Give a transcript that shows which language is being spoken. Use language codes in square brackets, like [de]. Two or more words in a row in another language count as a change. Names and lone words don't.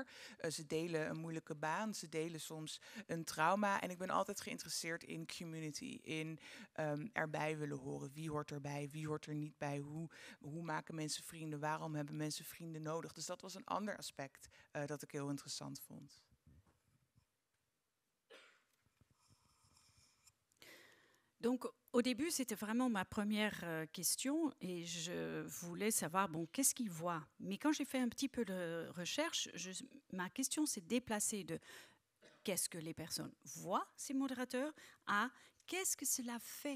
[nl] Ze delen een moeilijke baan, ze delen soms een trauma. En ik ben altijd geïnteresseerd in community, in erbij willen horen. Wie hoort erbij, wie hoort er niet bij? Hoe maken mensen vrienden? Waarom hebben mensen vrienden nodig? Dus dat was een ander aspect dat ik heel interessant vond. [fr] Donc, au début, c'était vraiment ma première question et je voulais savoir, bon, qu'est-ce qu'ils voient? Mais quand j'ai fait un petit peu de recherche, ma question s'est déplacée de qu'est-ce que les personnes voient, ces modérateurs, à qu'est-ce que cela fait?